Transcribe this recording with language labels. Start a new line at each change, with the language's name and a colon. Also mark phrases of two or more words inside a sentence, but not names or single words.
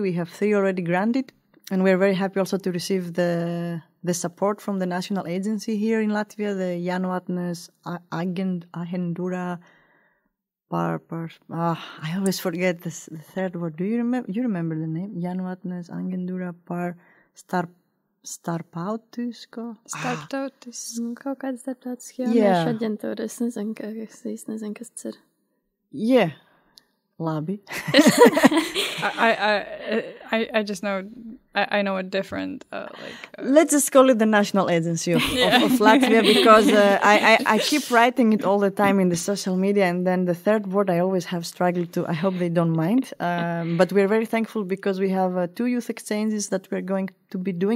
English: We have 3 already granted, and we're very happy also to receive the support from the national agency here in Latvia, the Januatnes Agendura. I always forget the third word. Do you remember? You remember the name?
Latvian: Januatnes Agendura par starptautisko. Kaut kāda starptautiska jauniešu aģentūra. Es nezinu, kas tas ir.
English: Yeah. Labi. I just know I know a different Let's just call it the national agency of Latvia, because I keep writing it all the time in the social media, and then the third word I always have struggled to. I hope they don't mind, but we're very thankful because we have 2 youth exchanges that we're going to be doing.